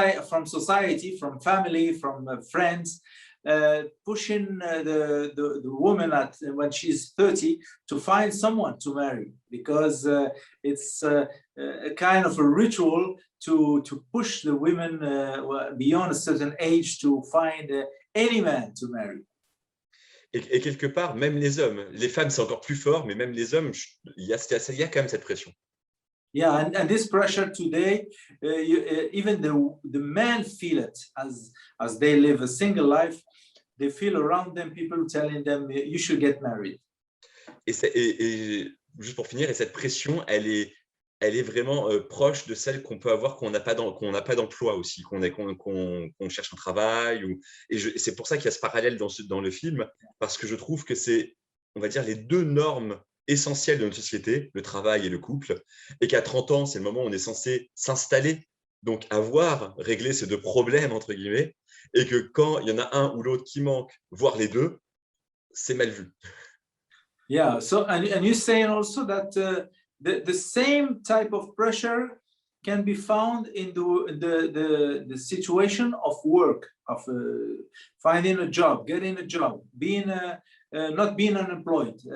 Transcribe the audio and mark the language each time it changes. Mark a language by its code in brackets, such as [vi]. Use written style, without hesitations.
[en] From society, from family, from friends, pushing the woman when she's 30 to find someone to marry, because it's a kind of a ritual to push the women beyond a certain age to find any man to marry. [fr] Et quelque part, même les hommes, les femmes c'est encore plus fort, mais même les hommes, il y a quand même cette pression. [en] Yeah, and this pressure today, even the men feel it as they live a single life. They feel around them people telling them you should get married. [fr] Et juste pour finir, et cette pression, elle est vraiment proche de celle qu'on peut avoir quand on n'a pas d'emploi aussi, qu'on cherche un travail. Et c'est pour ça qu'il y a ce parallèle dans le film, parce que je trouve que c'est, on va dire, les deux normes essentiel de notre société, le travail et le couple, et qu'à 30 ans, c'est le moment où on est censé s'installer, donc régler ces deux problèmes, entre guillemets, et que quand il y en a un ou l'autre qui manque, voire les deux, c'est mal vu. [en] Yeah, so and you're saying also that the same type of pressure can be found in the situation of work, of finding a job, getting a job, being not being unemployed.